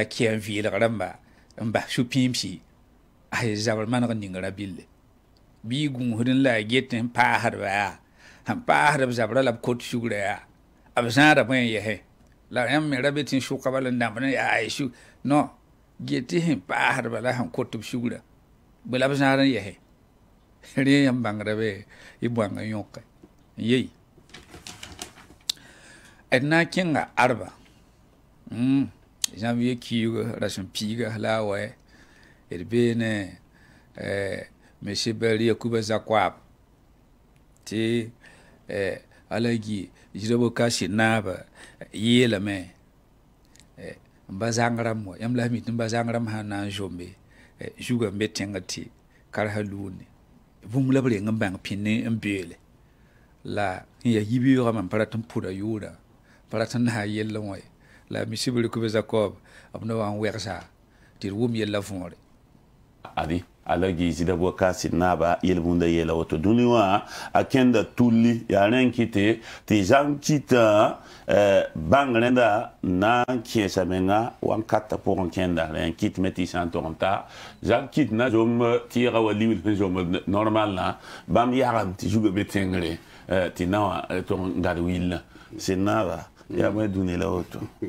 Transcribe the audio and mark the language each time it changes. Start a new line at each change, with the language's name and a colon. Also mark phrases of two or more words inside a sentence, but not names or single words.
Mossi: kɛɛn vɩɩlg rãmba n bas sũ-pĩimsi a zabr maneg ning ra-bille bɩ gũusd n la a get n paasdba yaa sẽn paasd b zabrã la b kot sugrã yaa b zãada bõe n yɛsẽ la yãmb me ra be tɩ n sʋka bala n dãmbd n yaa ay su non get tɩ sẽn paasdba la sẽn kot b sugrã bɩ la b zãad n yɛsẽ rẽ yãmb bãngra be y bõang n yõke n yei d na n kẽnga arba janvier kiuga ra sẽn piiga la a wɛ d bee ne monsieur Bari Yakuba Zakwab tɩ ala gi jirabo ka sɩd-naaba yeelame n ba zãng rãmb wa yãmb la sẽn mi tɩ n ba zãng rãmb sãn na n zombe zugã n be tẽngã tɩ karsa luune bũmb la b reng n bãng pĩnd n beele la n yaa yibeoogã mam pa rat n pʋda yʋʋrã pa rat n na n yell n wa la monsieur Bari Yakuba Zakwab b na wa n wɛgsa tɩ d wʋm yella võore adi ala gi jirabo ka sɩd-naaba yel-bũnda yeela woto dũni wã a kẽnda tulli yaa rẽ n kɩte tɩ zãng kɩtã bãng rẽnda na n kẽesa menga wãnkatã pʋgẽ kẽnda rẽ n kɩtme tɩ y sã n tog n ta zãng kɩt na zomb tɩɩga wa liwil sẽn zomb normalã bãmb yagem tɩ zugã be tẽngre tɩ na wã tog n gad willã sɩd-naaba yaa bõe dũni la woto